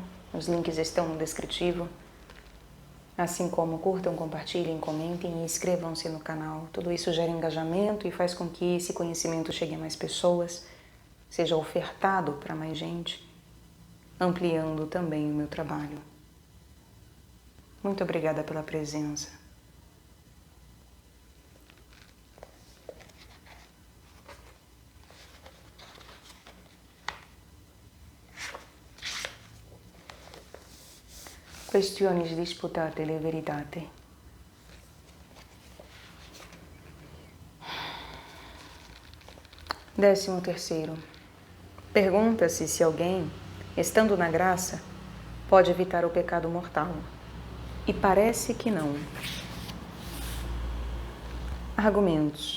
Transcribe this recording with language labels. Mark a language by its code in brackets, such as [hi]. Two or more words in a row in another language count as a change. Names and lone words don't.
[pt] Os links estão no descritivo. Assim como curtam, compartilhem, comentem e inscrevam-se no canal. Tudo isso gera engajamento e faz com que esse conhecimento chegue a mais pessoas, seja ofertado para mais gente, ampliando também o meu trabalho. Muito obrigada pela presença. Questioni disputate le veritate. Décimo terceiro. Pergunta-se se alguém, estando na graça, pode evitar o pecado mortal. E parece que não. Argumentos.